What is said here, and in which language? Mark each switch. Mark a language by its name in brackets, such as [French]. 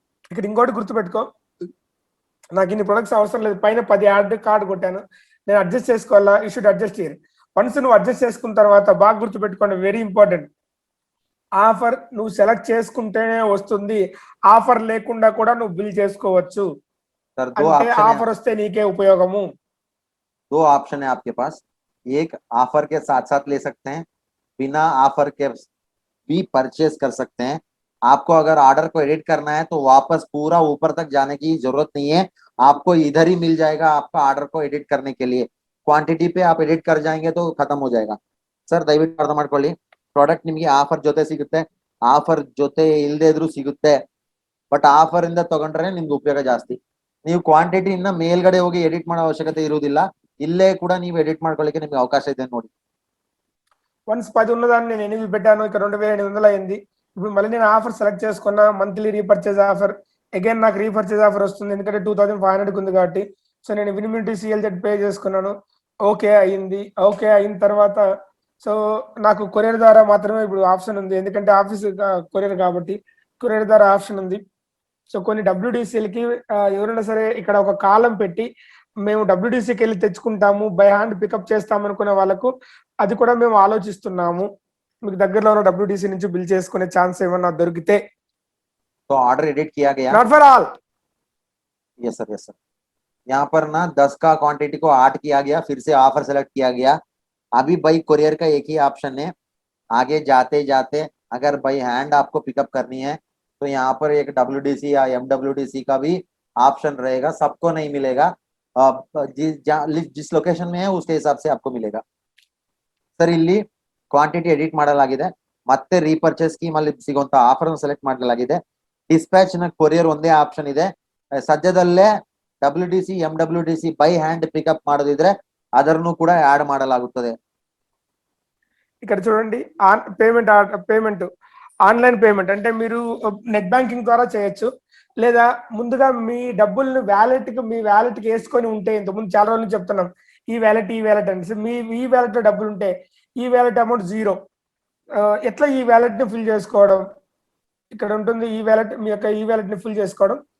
[Telugu] ఇక్కడ ఇంకోటి గుర్తుపెట్టుకో, నాకు ఇన్ని ప్రొడక్ట్స్ అవసరం లేదు, పైన 10 యాడ్ కార్డ్ కొట్టాను, నేను అడ్జస్ట్ చేసుకోవాలా, [English] You should adjust here. [Telugu] Once నువ్వు అడ్జస్ట్ చేసుకున్న తర్వాత బాగా గుర్తుపెట్టుకోండి, వెరీ ఇంపార్టెంట్. ఆఫర్ నువ్వు సెలెక్ట్ చేసుకుంటేనే వస్తుంది, ఆఫర్ లేకుండా కూడా నువ్వు బిల్ చేసుకోవచ్చు. [Hindi] सर दो [Telugu] అంటే [Hindi] ऑप्शन है, [Telugu] ఆఫర్ వస్తే నీకే ఉపయోగము. [Hindi] 2 ऑप्शन है आपके पास। एक ऑफर के साथ साथ ले सकते हैं, बिना ऑफर के भी परचेज कर सकते हैं। आपको अगर ऑर्डर को एडिट करना है तो वापस पूरा ऊपर तक जाने की जरूरत नहीं है, आपको इधर ही मिल जाएगा आपका ऑर्डर को एडिट करने के लिए। क्वांटिटी पे आप एडिट कर जाएंगे तो खत्म हो जाएगा। [Kannada] ಸರ್ ದಯವಿಟ್ಟು ಅರ್ಥ ಮಾಡ್ಕೊಳ್ಳಿ, ಪ್ರಾಡಕ್ಟ್ ನಿಮಗೆ ಆಫರ್ ಜೊತೆ ಸಿಗುತ್ತೆ, ಆಫರ್ ಜೊತೆ ಇಲ್ಲದೆ ಇದ್ರೂ ಸಿಗುತ್ತೆ, ಬಟ್ ಆಫರ್ ಇಂದ ತಗೊಂಡ್ರೆ ನಿಮ್ಗೆ ಉಪಯೋಗ ಜಾಸ್ತಿ. ನೀವು ಕ್ವಾಂಟಿಟಿ ಇನ್ನ ಮೇಲ್ಗಡೆ ಹೋಗಿ ಎಡಿಟ್ ಮಾಡೋ ಅವಶ್ಯಕತೆ ಇರುವುದಿಲ್ಲ, ಇಲ್ಲೇ ಕೂಡ ನೀವು ಎಡಿಟ್ ಮಾಡ್ಕೊಳ್ಳಿಕ್ಕೆ ನಿಮ್ಗೆ ಅವಕಾಶ ಇದೆ ನೋಡಿ. [Telugu] వన్స్ 10 ఉన్నదాన్ని నేను 8 పెట్టాను, ఇక్కడ 2800 అయింది. ఇప్పుడు మళ్ళీ నేను ఆఫర్ సెలెక్ట్ చేసుకున్నా, మంత్లీ రీపర్చేజ్ ఆఫర్, అగైన్ నాకు రీపర్చేజ్ ఆఫర్ వస్తుంది ఎందుకంటే 2500 ఉంది కాబట్టి. సో నేను వినిమినిటీ సిఎల్జెడ్ పే చేసుకున్నాను, ఓకే అయింది. ఓకే అయిన తర్వాత సో నాకు కొరియర్ ద్వారా మాత్రమే ఇప్పుడు ఆప్షన్ ఉంది, ఎందుకంటే ఆఫీస్ కొరియర్ కాబట్టి కొరియర్ ద్వారా ఆప్షన్ ఉంది. సో కొన్ని డబ్ల్యూడిసిఎల్కి ఎవరైనా సరే ఇక్కడ ఒక కాలం పెట్టి మేము డబ్ల్యూడిసికి వెళ్ళి తెచ్చుకుంటాము, బై హ్యాండ్ పికప్ చేస్తాం అనుకునే వాళ్ళకు అది కూడా మేము ఆలోచిస్తున్నాము. మీకు దగ్గరలో ఉన్న డబ్ల్యూడిసి నుంచి బిల్ చేసుకునే ఛాన్స్ ఏమన్నా దొరికితే. [Hindi] तो ऑर्डर एडिट किया गया, [English] Not for all. Yes sir, yes sir. [Hindi] यहाँ पर ना 10 का क्वांटिटी को 8 किया गया, फिर से ऑफर सेलेक्ट किया गया। अभी बाई कोरियर का एक ही ऑप्शन है, आगे जाते जाते अगर बाई हैंड आपको पिकअप करनी है तो यहाँ पर एक डब्ल्यूडीसी या एमडब्ल्यूडीसी का भी ऑप्शन रहेगा, सबको नहीं मिलेगा। जिस लोकेशन में है उसके हिसाब से आपको मिलेगा। [Kannada] सर ಇಲ್ಲಿ ಕ್ವಾಂಟಿಟಿ ಎಡಿಟ್ ಮಾಡಲಾಗಿದೆ, ಮತ್ತೆ ರೀಪರ್ಚೇಸ್ ಸ್ಕೀಮ್ ಅಲ್ಲಿ ಸಿಗುವಂತ ಆಫರ್ ಅನ್ನು ಸೆಲೆಕ್ಟ್ ಮಾಡಲಾಗಿದೆ। ಡಿಸ್ಪ್ಯಾಚ್ ನ ಕೊರಿಯರ್ ಒಂದೇ ಆಪ್ಷನ್ ಇದೆ, ಸದ್ಯದಲ್ಲೇ ಡಬ್ಲ್ಯೂಡಿಸಿ ಎಂಡಬ್ಲ್ಯೂಡಿಸಿ ಬೈ ಹ್ಯಾಂಡ್ ಪಿಕಪ್ ಮಾಡೋದಿದ್ರೆ ಅದನ್ನು ಕೂಡ యాడ్ ಮಾಡಲಾಗುತ್ತದೆ। [Telugu] ఇక్కడ చూడండి, పేమెంట్ ఆన్లైన్ పేమెంట్ అంటే మీరు నెట్ బ్యాంకింగ్ ద్వారా చేయొచ్చు, లేదా ముందుగా మీ డబ్బుల్ని మీ వ్యాలెట్ కి వేసుకొని ఉంటే, ఇంతకుముందు చాలా రోజులు చెప్తున్నాం ఈ వ్యాలెట్ అంటే మీ ఈ వ్యాలెట్ లో డబ్బులు ఉంటే ఈ వ్యాలెట్ అమౌంట్ 0, ఎట్లా ఈ వ్యాలెట్ ని ఫిల్ చేసుకోవడం, ఇక్కడ ఉంటుంది ఈ వ్యాలెట్, మీ యొక్క ఈ వ్యాలెట్ ని ఫిల్ చేసుకోవడం.